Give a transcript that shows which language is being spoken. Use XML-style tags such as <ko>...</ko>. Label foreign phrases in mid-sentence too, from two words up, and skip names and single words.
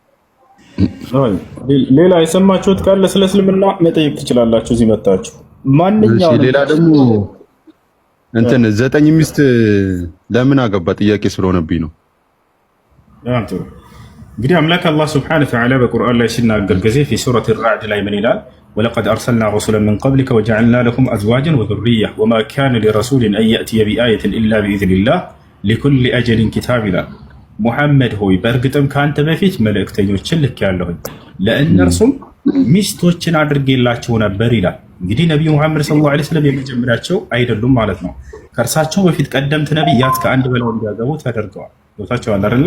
<am>ሌላ የሰማችሁት ካለ ስለ እስልምና መጠየቅ ትችላላችሁ እዚህ መጣችሁ። ማንኛውም ሌላ ደግሞ እንትን 9 ሚስት ለምን አገባ ጥያቄ ስለሆነብኝ ነው። እንግዲህ አምላክ አላህ</am> <ar>سبحانه وتعالى</ar> <am>በቁርአን ላይ ሲናገር ጊዜ</am> <ar>في سورة الرعد</ar> <am>ላይ ምን ይላል?</am> <ar>ولقد أرسلنا رسلا من قبلك وجعلنا لهم أزواجا وذرية وما كان لرسول أن يأتي بآية إلا بإذن الله لكل أجل كتاب</ar> <am>ይላል። ሙሐመድ ሆይ በእርግጥም ከአንተ በፊት መልእክተኞችን ልኬያለሁኝ ለእነርሱም ሚስቶችን አድርጌላቸው ነበር ይላል። እንግዲህ ነቢዩ ሙሐመድ</am> <ar>صلى الله عليه وسلم</ar> <am>የመጀመሪያቸው አይደሉም ማለት ነው። ከእርሳቸው በፊት ቀደምት ነቢያት ከአንድ በላይ እንዲያገቡ ተደርገዋል። ቦታቸዋል አይደለ?</am>